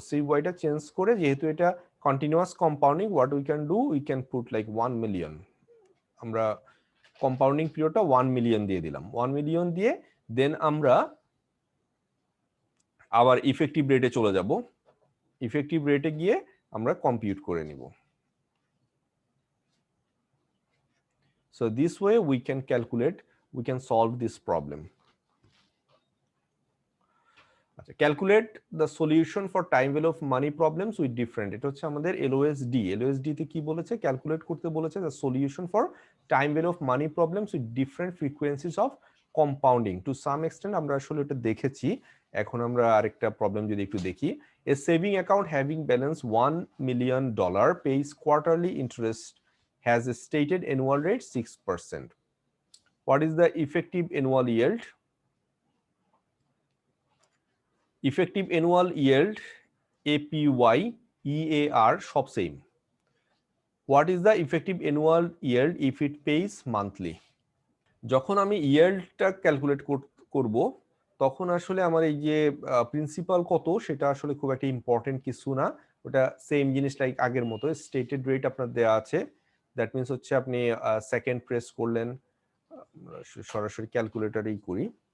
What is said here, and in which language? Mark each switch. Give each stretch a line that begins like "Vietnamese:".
Bangla: সিওয়াইটা change করে, যেহেতু এটা continuous compounding,
English: What we can do, we can put like 1 million.
Bangla: আমরা কম্পাউন্ডিং পিরিয়ডটা 1 মিলিয়ন দিয়ে দিলাম। 1 মিলিয়ন দিয়ে দেন আমরা আবার ইফেক্টিভ রেটে চলে যাব। ইফেক্টিভ রেটে গিয়ে আমরা কম্পিউট করে নিব।
English: So this way we can calculate, we can solve this problem. আচ্ছা, calculate the solution for time value of money problems with different,
Bangla: এটা হচ্ছে আমাদের LOSD। LOSD তে কি বলেছে? ক্যালকুলেট করতে বলেছে
English: the solution for time value of money problems with different frequencies of compounding. To some extent
Bangla: আমরা আসলে এটা দেখেছি। এখন আমরা আরেকটা প্রবলেম যদি একটু দেখি।
English: A saving account having balance $1 million pays quarterly interest, has a stated annual rate 6%. What is the effective annual yield? Effective annual yield, APY, EAR
Bangla: সব same.
English: What is the effective annual yield if it pays monthly?
Bangla: যখন আমি yield-টা calculate করব, তখন আসলে আমার এই যে principal কত, সেটা আসলে খুব একটা ইম্পর্টেন্ট কিছু না। ওটা সেম জিনিস, লাইক আগের মতো স্টেটেড রেট আপনার দেয়া আছে। দ্যাট মিনস হচ্ছে আপনি সেকেন্ড প্রেস করলেন, সরাসরি ক্যালকুলেটরেই করি।